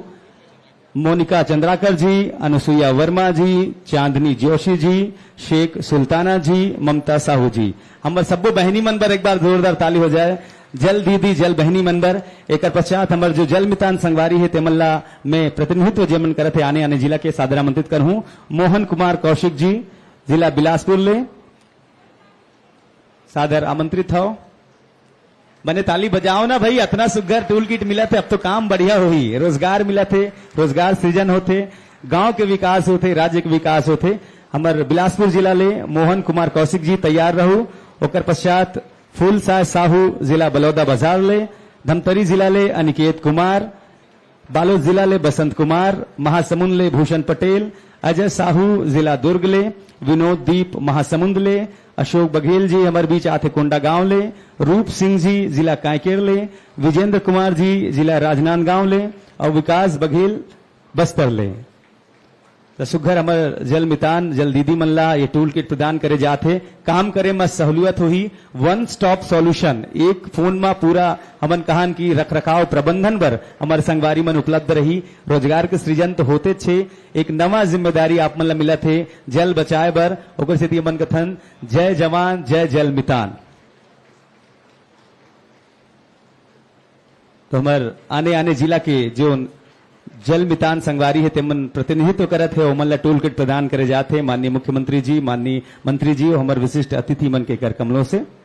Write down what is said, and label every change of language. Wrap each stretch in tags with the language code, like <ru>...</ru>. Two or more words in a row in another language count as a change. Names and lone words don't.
<hne>मोनिका चंद्राकर जी, अनुसुईया वर्मा जी, चांदनी जोशी जी, शेख सुल्ताना जी, ममता साहू जी, हमार सबो बहनी मन पर एक बार जोरदार ताली हो जाए। जल दीदी जल बहनी मंबर एक पश्चात हमार जो जल मितान संगवारी है तेमल्ला में प्रतिनिधित्व जेमन करत है आने आने जिला के सादर आमंत्रित कर हूं। मोहन कुमार कौशिक जी जिला बिलासपुर ले सादर आमंत्रित हो। बने ताली बजाओ ना भाई, इतना सुग्घर</hne> <en>tool kit</en> <hne>मिला थे, अब तो काम बढ़िया हुई, रोजगार मिला थे, रोजगार सृजन होते, गांव के विकास होते, राज्य के विकास होते। हमार बिलासपुर जिला ले मोहन कुमार कौशिक जी तैयार रहू। ओकर पश्चात फूल साय साहू जिला बलौदा बाजार ले, धमतरी जिला ले अनिकेत कुमार, बालोद जिला ले बसंत कुमार, महासमुंद ले भूषण पटेल, अजय साहू जिला दुर्ग ले, विनोद दीप महासमुंद ले, अशोक बघेल जी हमारे बीच आथे कोंडा गांव ले, रूप सिंह जी जिला कांकेर ले, विजेंद्र कुमार जी जिला राजनांदगांव ले और विकास बघेल बस्तर ले। तो सुघर हमार जल मितान जल दीदी मल्ला ये</hne> <en>tool kit</en> <hne>प्रदान करे जाते, काम करे में सहूलियत हुई।</hne> <en>one stop solution,</en> <hne>एक फोन में पूरा हमन कहान की रख रखाव प्रबंधन पर हमारे संगवारी मन उपलब्ध रही। रोजगार के सृजन तो होते छे, एक नवा जिम्मेदारी आप मन ला मिला थे जल बचाए बर। ओकर सेती हमन कथन जय जवान जय जल मितान। तो हमार आने आने जिला के जो जल मितान संगवारी है तेमन प्रतिनिधित्व करत है ओमन ला</hne> <en>tool kit</en> <hne>प्रदान करे जाते माननीय मुख्यमंत्री जी, माननीय मंत्री जी और हमारे विशिष्ट अतिथि मन के कर कमलों से।</hne>